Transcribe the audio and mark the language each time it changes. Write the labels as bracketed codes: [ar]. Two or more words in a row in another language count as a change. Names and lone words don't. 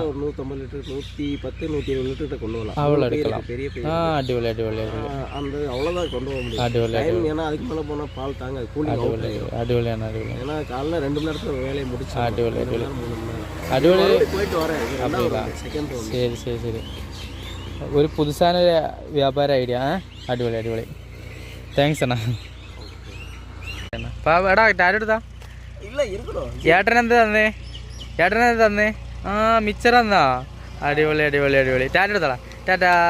[ta] ஒரு 150 லிட்டர் 110-120 லிட்டர் கொண்டு வரலாம். அவ்வளோ எடுக்கலாம். பெரிய அடிவலி அந்த அவ்வளோதான் கொண்டு போக முடியும். ஏன்னா அதுக்கு மேலே போனால் பால் தாங்க கூலி அடிவலி. ஏன்னா காலைல 2 மணி நேரத்தில் வேலையை முடிச்சு அடிவலி 3 மணி நேரம் போயிட்டு வரேன். செகண்ட் சரி சரி சரி. [ml] ഒരു പുതുസാന വ്യാപാര ഐഡിയ. അടിപൊളി. താങ്ക്സ് അണ്ണാ. എടാ ടാറ്റെടുത്താ ഏട്ടനെന്താ തന്നേ? ആ മിച്ചർ തന്നാ. അടിപൊളി. ടാറ്റെടുത്താടാ. ടാറ്റാ.